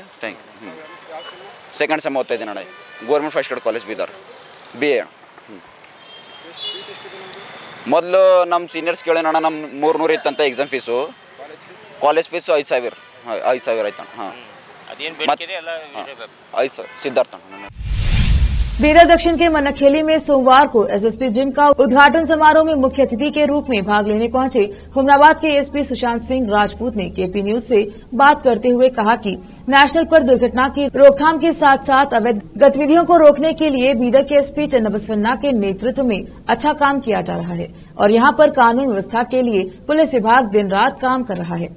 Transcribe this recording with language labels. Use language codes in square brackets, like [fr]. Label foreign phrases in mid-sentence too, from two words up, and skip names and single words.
[en] thank you. second sem [kn] ಓದ್ತಾ ಇದ್ದೀನಿ ಅಣ್ಣ, ಗೌರ್ಮೆಂಟ್ ಫಸ್ಟ್ ಗ್ರೇಡ್ ಕಾಲೇಜ್ ಬೀದರ್ BA. ಮೊದಲು ನಮ್ಮ ಸೀನಿಯರ್ಸ್ ಕೇಳೋಣ, ನಮ್ಮ 300 ಇತ್ತಂತ [en] exam fees. college fees [kn] 5,000 ಆಯ್ತಣ್ಣ. ಹಾಂ, 5 सिद्धार्थ। [hi] बीदर दक्षिण के मनखेली में सोमवार को SSP जिम का उद्घाटन समारोह में मुख्य अतिथि के रूप में भाग लेने पहुंचे हुमनाबाद के एसपी सुशांत सिंह राजपूत ने केपी न्यूज से बात करते हुए कहा कि नेशनल पर दुर्घटना की रोकथाम के साथ साथ अवैध गतिविधियों को रोकने के लिए बीदर के एसपी चन्नाबसवन्ना के नेतृत्व में अच्छा काम किया जा रहा है और यहां पर कानून व्यवस्था के लिए पुलिस विभाग दिन रात काम कर रहा है।